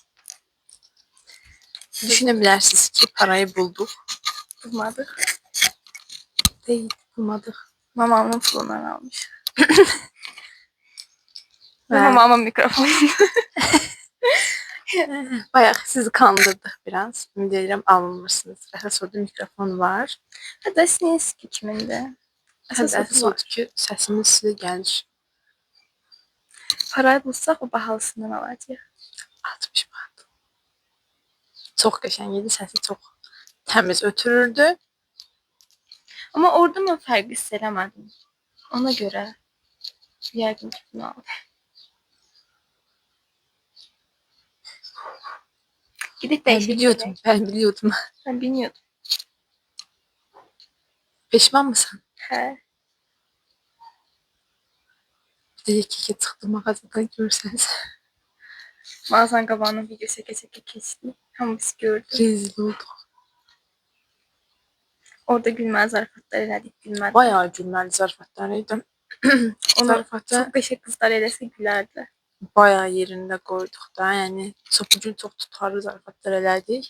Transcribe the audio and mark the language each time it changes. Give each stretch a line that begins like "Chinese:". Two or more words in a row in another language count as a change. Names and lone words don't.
Turkish: Düşünebilirsiniz ki parayı bulduk. Bulmadık. Değil, bulmadık. Mamamın pulundan almış. Ve mamamın mikrofonunu. Bayağı sizi kandırdık biraz.
Azerbaijani: Şimdi deyirəm alınmırsınız. Əsas orada mikrofon var. Hətta Sinski kimində? Əsas odur ki, səsimiz sizə gəlir. Parayı bulsaq o bahalısından alacaq. 60 manat. Çox qəşəng idi, səsi çox təmiz ötürürdü. Amma orada mən fərq hiss eləmədim. Ona görə yəqin ki bunu aldım.
Turkish: Gidip değişik. Ben biliyordum. Ben bilmiyordum. Peşman mısın?
Azerbaijani: He.
Turkish: Bir de keke çıktı mağazadan görseniz.
Azerbaijani: Mağazanın qabağına video çeke keçdi. Hamısı gördü. Rezil olduk. Orada gülməli zarafatlar elədik, gülməli. Bayağı gülməli zarafatlar idi. Onu çox qəşəng qızlar eləsə gülərdi. Bayağı yerində qoyduq da, yəni bugün çox tutarlı zarafatlar elədik.